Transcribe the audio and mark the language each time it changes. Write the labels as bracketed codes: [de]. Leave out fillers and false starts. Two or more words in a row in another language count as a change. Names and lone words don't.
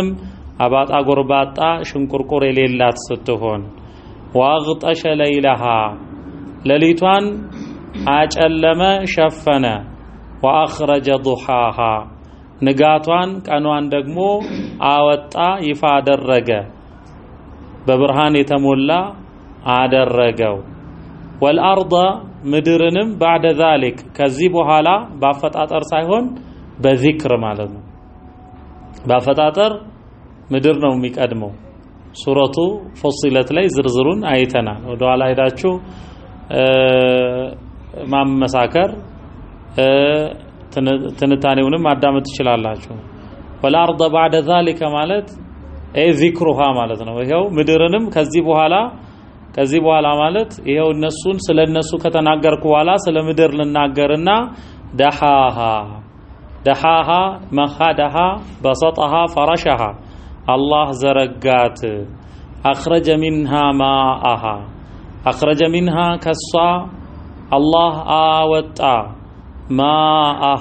[am] አባጣ ጎርባጣ ሽንቁርቁር የሌላት ስትሆን [ar] وأغطش ليلها [am] ለሊቷን አጨለመ ሸፈነ ወአኽረጀ ዱሃሃ ንጋቷን ቀኗን ደግሞ አወጣ ይፋ አደረገ በብርሃን የተሞላ አደረገው ወልአርض ምድርንም [ar] بعد ذلك [am] ከዚህ በኋላ ባፈጣጠር ሳይሆን በዚክር ማለት ነው ባፈጣጠር ምድር ነው የሚቀድመው ሱረቱ ፉሲለት ላይ ዝርዝሩን አይተናል ወደ ኋላ ሄዳችሁ ማመሳከር ትንታኔውንም ማዳመጥ ትችላላችሁ [ar] والارض بعد ذلك [am] ማለት ዚክሩሃ ማለት ነው። ይሄው ምድርንም ከዚህ በኋላ ማለት ይሄው እነሱን ስለነሱ ከተናገርኩ በኋላ ስለ ምድር ልናገርና [ar] دحاها مهدها بسطها فرشها [am] አላህ ዘረጋት [ar] أخرج منها ماءها أخرج منها [am] ከሷ አላህ አወጣ [ar] ማአሃ